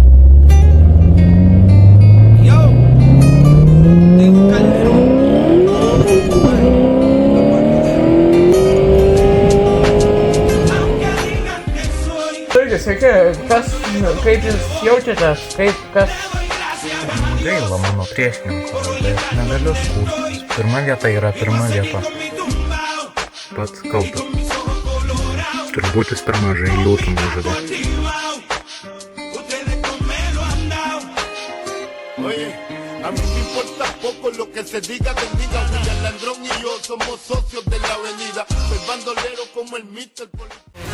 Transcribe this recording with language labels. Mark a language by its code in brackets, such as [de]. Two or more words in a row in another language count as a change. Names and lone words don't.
[lt] Sveiki, kaip jūs jaučiatės, kas? Gaila mano priešininko, bet negaliu skųstis. Pirma vieta yra pirma vieta. Pats kaltas. Turbūt jis per mažai liūtų nužudė. [es] Oye, a mí me importa poco lo que se diga del William Landrón y yo somos socios de la avenida. Soy bandolero como el Mr.